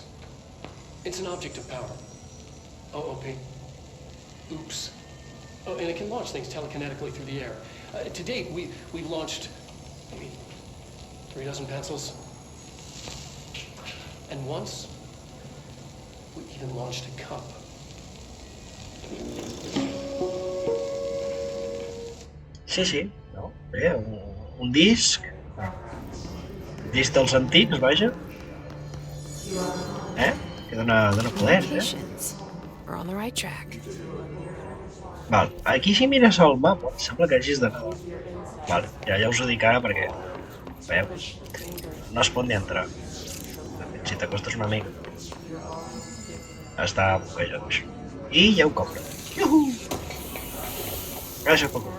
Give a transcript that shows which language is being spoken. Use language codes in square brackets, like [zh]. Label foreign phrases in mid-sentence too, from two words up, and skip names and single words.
[en] It's an object of power. OOP. Oops. Oh, and it can launch things telekinetically through the air. To date, we've launched maybe 3 dozen pencils. And once, we even launched a cup. [ca] Sí. No? Bé, un disc. Disc dels antics, vaja. Que dona poder, [en] Patience. We're on the right track. [ca] Val, aquí si mires el mapa, sembla que hagis d'anar. Vale, ja us ho dic ara perquè, veieu, no es pot ni entrar. Si t'acostes una mica, està bloquejat això. I ja ho compra. Iuhu! Gràcies pel comprar.